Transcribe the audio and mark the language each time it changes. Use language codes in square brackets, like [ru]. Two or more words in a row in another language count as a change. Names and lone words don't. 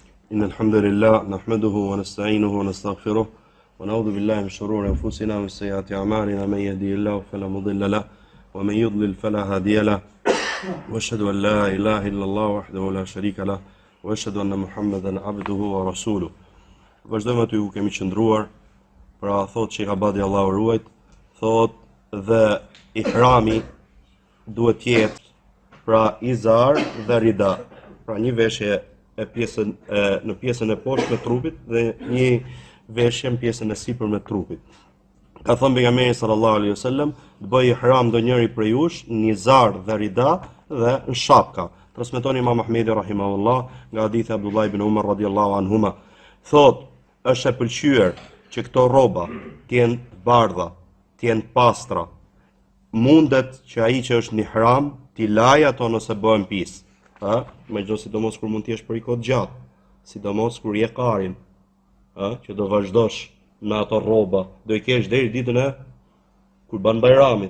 [ar] إن الحمد لله نحمده ونستعينه ونستغفره ونعوذ بالله من شرور أنفسنا ومن سيئات أعمالنا من يهده الله فلا مضل له ومن يضلل فلا هادي له وأشهد أن لا إله إلا الله وحده لا شريك له وأشهد أن محمدا عبده ورسوله. [sq] Vazhdojmë aty ku kemi qëndruar, pra thot Sheikh Abadi Allahu ruajt, thot dhe ihrami duhet jetë pra izar dhe rida, pra një veshje e pjesën në pjesën e poshtë të trupit dhe një veshje në pjesën e sipërme të trupit. Ka thënë pejgamberi [ar] صلى الله عليه وسلم, [sq] të bëj ihram ndonjëri prej jush në izar dhe rida dhe në shapka. Transmeton Imam Ahmedi rahimahullah nga hadithi Abdullah ibn Umar [ar] رضي الله عنهما. [sq] Thot, është e pëlqyer që këto rroba të jenë të bardha, të jenë pastra. Mundet që ai që është në ihram t'i lajë ato nëse bëhen pis. Megjithëse sidomos kur mund të jesh për një kohë gjatë, sidomos kur je karin, që do vazhdosh me ato rroba, do i kesh deri ditën e Kurban Bayramit.